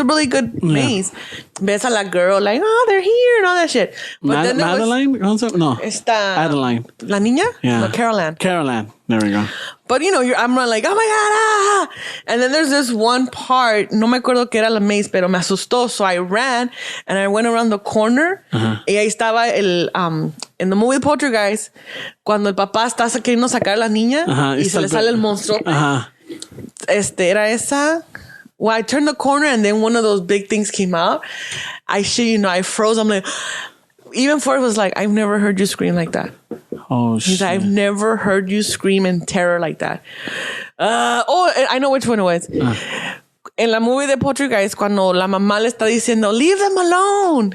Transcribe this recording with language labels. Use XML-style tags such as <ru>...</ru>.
<en>It's a really good maze.</en> <es>Ves a la</es> <en>girl, like, oh, they're here, and all that shit. But then there was Madeline? No.</en> <es>esta...</es> <en>Adeline.</en> <es>La niña?</es> <en>Yeah. No, Carol Carol. There we go. But, you know, I'm like, oh my God, ah! And then there's this one part,</en> <es>no me acuerdo que era la maze, pero me asustó.</es> <en>So I ran and I went around the corner.</en> <es>Y ahí estaba en</es> <en>the movie</en> <es>Poltergeist, cuando el papá está queriendo sacar a la niña y se le sale el monstruo. Era esa.</es> <en>Well, I turned the corner and then one of those big things came out. I shit you know, I froze. I'm like, even Ford was like, I've never heard you scream like that. Oh, He's shit. like, I've never heard you scream in terror like that. I know which one it was.</en> <es>En la movie de Poltergeist, cuando la mamá le está diciendo,</es> <en>leave them alone.</en>